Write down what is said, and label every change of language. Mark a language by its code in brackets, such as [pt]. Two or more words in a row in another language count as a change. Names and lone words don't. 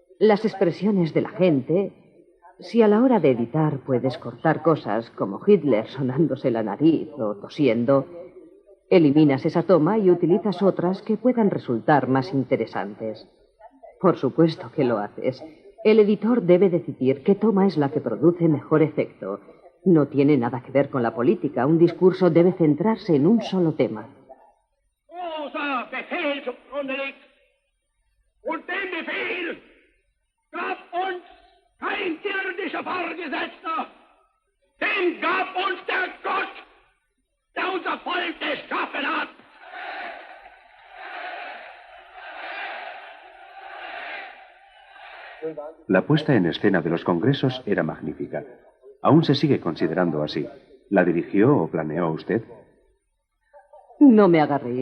[es] Las expresiones de la gente, Si a la hora de editar puedes cortar cosas como Hitler sonándose la nariz o tosiendo, eliminas esa toma y utilizas otras que puedan resultar más interesantes. Por supuesto que lo haces. El editor debe decidir qué toma es la que produce mejor efecto. No tiene nada que ver con la política. Un discurso debe centrarse en un solo tema. [de] Großer Befehl zugrunde liegt. Und den Befehl gab uns kein irdischer Vorgesetzter. Den gab uns der Gott, der unser Volk geschaffen hat. [es] La puesta en escena de los congresos era magnífica. Aún se sigue considerando así. ¿La dirigió o planeó usted? No me haga reír.